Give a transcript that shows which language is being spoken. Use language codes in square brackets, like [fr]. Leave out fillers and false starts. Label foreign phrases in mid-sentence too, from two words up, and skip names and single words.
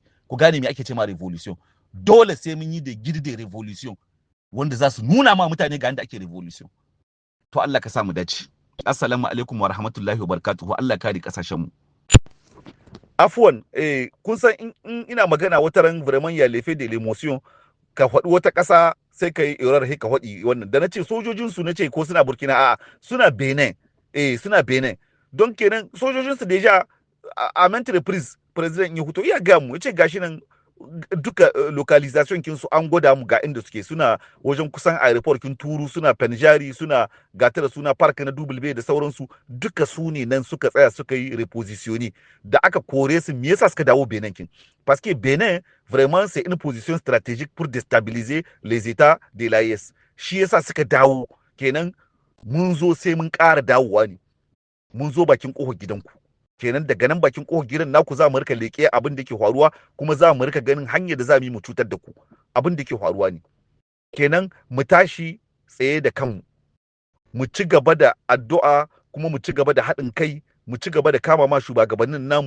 [ha] Ku gane me ake ce ma revolution. Dole sai mun yi da girde revolution wanda za su nuna ma mutane ga inda ake revolution. To Allah ka samu dace. [ar] Assalamu alaikum wa rahmatullahi wa barakatuhu. [ha] Allah kare kasashen mu. Afwan, kun san in ina magana wata ran vraiment ya [fr] lefe de l'émotion, [ha] ka faɗi wata ƙasa sai ka yi error sai ka faɗi wannan. Da nace sojojin su nace ko suna Burkina, a'a suna Benin. Suna Benin. Don kenan sojojin su deja [fr] a maintes reprises [ha] president ya huto iya ga mu yace gashi nan duka localization kin su an gwada mu ga inda suke, suna wajen kusan airport kin Turu, suna Penjari, suna Gatara, suna park na Double Bay da sauransu, duka su ne nan suka tsaya suka yi repositioni. Da aka kore su me yasa suka dawo Benin kin? [fr] Parce que Benin vraiment c'est une position stratégique pour déstabiliser les états de l'AES. [ha] Shi yasa suka dawo. Kenan mun zo sai mun ƙara dawowa ne, mun zo bakin ƙofar gidanku. Kenan daga nan bakin ƙofar gidan naku za mu rika leƙe abin da ke faruwa, kuma za mu rika ganin hanyar da za mu yi mu cutar da ku. Abin da ke faruwa ne. Kenan mu tashi tsaye da kanmu, mu ci gaba da addu'a, kuma mu ci gaba da haɗin kai, mu ci gaba da kama ma shugabannin namu.